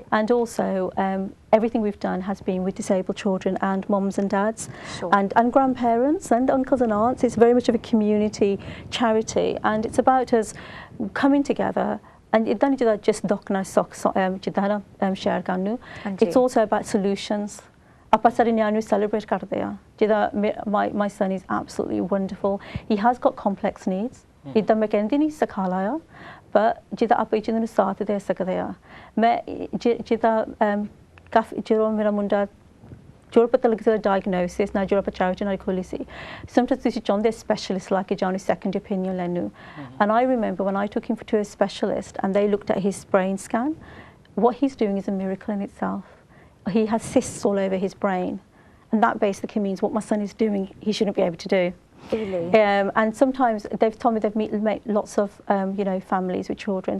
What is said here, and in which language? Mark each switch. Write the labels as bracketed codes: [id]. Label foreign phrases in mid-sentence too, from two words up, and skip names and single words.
[en] And also, everything we've done has been with disabled children and mums and dads and grandparents and uncles and aunts. It's very much of a community charity and it's about us coming together and it doesn't just share karnu. It's also about solutions. [pa] ਆਪਾਂ ਸਾਰੇ ਨਿਆਣੇ ਨੂੰ ਸੈਲੀਬ੍ਰੇਟ ਕਰਦੇ ਆ ਜਿਹਦਾ [en] my son is absolutely wonderful he has got complex needs [pa] ਇਦਾਂ ਮੈਂ ਕਹਿੰਦੀ ਨਹੀਂ ਸਿਖਾ ਲਾਇਆ ਪਰ ਜਿਹਦਾ ਆਪਾਂ ਜਿਹਨੂੰ ਸਾਥ ਦੇ ਸਕਦੇ ਆ ਮੈਂ ਜਿਹਦਾ ਕਾਫੀ ਜਦੋਂ ਮੇਰਾ ਮੁੰਡਾ ਜਦੋਂ ਪਤਾ ਲੱਗਿਆ diagnosis ਨਾ ਜਦੋਂ ਆਪਾਂ charity ਨਾਲ ਖੋਲੀ ਸੀ sometimes ਤੁਸੀਂ ਚਾਹੁੰਦੇ specialist ਲਾ ਕੇ ਜਾਣ [en] second opinion [pa] ਲੈਣ ਨੂੰ [en] and I remember when I took him to a specialist and they looked at his brain scan what he's doing is a miracle in itself. He has cysts all over his brain and that basically means what my son is doing he shouldn't be able to do. Really? And sometimes they've told me they've met lots of you know families with children.